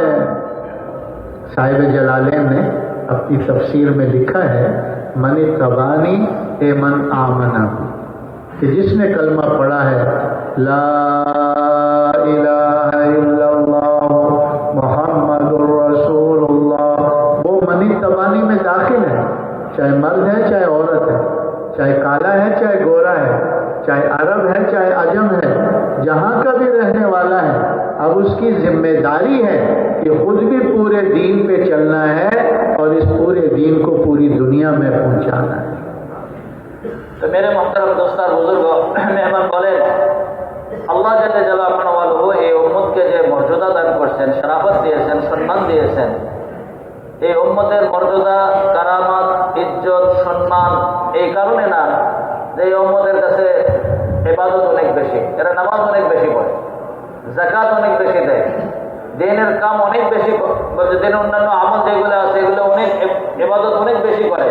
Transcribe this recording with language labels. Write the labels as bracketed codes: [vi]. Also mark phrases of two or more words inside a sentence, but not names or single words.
[ur] صاحب جلالین نے اپنی تفسیر میں لکھا ہے [ar] من اتبعنی اے من آمنا، [ur] کہ جس نے کلمہ پڑھا ہے [ar] لا الہ الا اللہ محمد الرسول اللہ، [ur] وہ [ar] من اتبعنی [ur] میں داخل ہے، چاہے مرد ہے چاہے عورت ہے، چاہے کالا ہے چاہے گورا ہے، چاہے عرب ہے چاہے عجم ہے، جہاں کا بھی رہنے والا ہے۔ اب اس کی ذمہ داری ہے کہ خود بھی پورے دین پہ چلنا ہے اور اس پورے دین کو پوری دنیا میں پہنچانا ہے۔ تو میرے محترم دوستان بزرگ [bn] মেহমান বলেন [ar] الله جل جلاله [bn] এই উম্মতকে যে মর্যাদা দান করছেন, শরাফত দিয়েছেন, সম্মান দিয়েছেন, এই উম্মতের মর্যাদা, কারামাত, ইজ্জত, সম্মান এই কারণে না যে এই উম্মতের কাছে ইবাদত অনেক বেশি, এরা নামাজ অনেক বেশি পড়ে, যাকাত অনেক বেশি দেয়, দিনের কাম অনেক বেশি, দিনের অন্যান্য আমল যেগুলো আছে এগুলো অনেক, ইবাদত অনেক বেশি করে।